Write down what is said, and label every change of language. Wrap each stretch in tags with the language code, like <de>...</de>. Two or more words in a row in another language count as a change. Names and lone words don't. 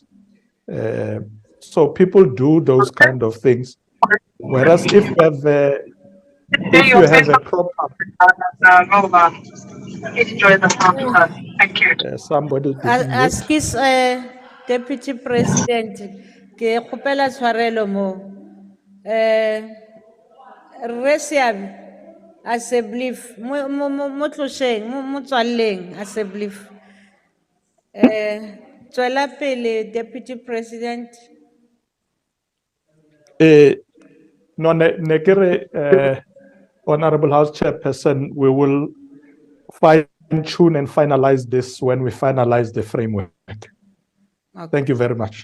<en>So people do those kind of things. Whereas if you have a proper somebody to mute. Askis Deputy President,</en> <tn>ke kgopela tshwarelo mo. Re Seabe,</tn> <en>as a belief,</en> <tn>mo tlosheng, mo tswalleng</tn> <en>as a belief.</en> <tn>Tswela pele</tn> <en>Deputy President. No, Honorable House Chairperson, we will fine-tune and finalize this when we finalize the framework. Okay. Thank you very much.</en>